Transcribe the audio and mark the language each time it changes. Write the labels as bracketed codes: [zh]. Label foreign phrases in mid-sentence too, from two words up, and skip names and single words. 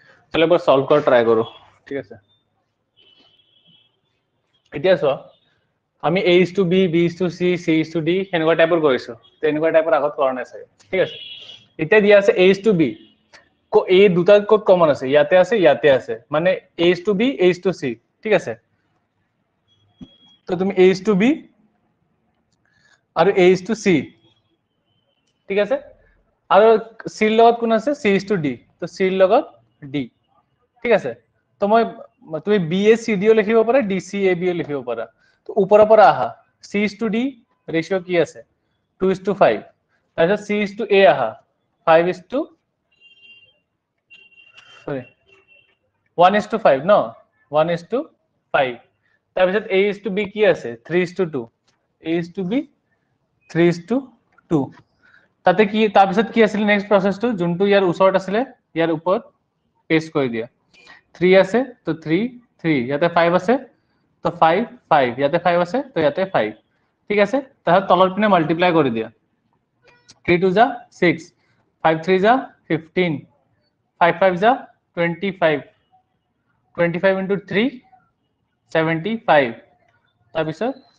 [as] চলো এবাৰ সলভ কৰা ট্ৰাই কৰো ঠিক আছে এতিয়া চোৱা আমি [en] a is to b b is to c c is to d [as] হেনেকুৱা টাইপৰ কৰিছো তেনেকুৱা টাইপৰ আগত কৰা নাই চাগে ঠিক আছে এতিয়া দিয়া আছে [en] a is to b [as] কো a দুটা কোড কমন আছে ইয়াতে আছে মানে [en] a is to b a is to c [as] ঠিক আছে তো তুমি [en] a is to b [as] আৰু [en] a is to c [as] ঠিক আছে আৰু c ৰ লগত কোন আছে c [en] is to d [as] তো c ৰ লগত d ঠিক আছে তো মই তুমি b a c d ও লিখিব পাৰা d c a b ও লিখিব পাৰা তো ওপৰৰ পৰা আহা [en] c is to d [as] ৰেশিও কি আছে 2:5 তাৰপিছত [en] c is to a [as] আহা 1:5 ন 1:5 তাৰপিছত [en] a is to b [as] কি আছে 3:2 [en] a is to b [as] 3:2 তাতে কি তাৰপিছত কি আছিল নেক্সট প্ৰসেসটো যোনটো ইয়াৰ ওচৰত আছিল ইয়াৰ ওপৰত পেস্ট কৰি দিয়া 3 আছে তো 3 3 ইয়াতে 5 আছে তো 5 5 ইয়াতে 5 আছে তো ইয়াতে 5 ঠিক আছে তাহলে তলৰ পিনে মাল্টিপ্লাই কৰি দিয়া 3 2 যা 6 5 3 যা 15 5 5 যা 25 25 into 3 75 তাৰপিছত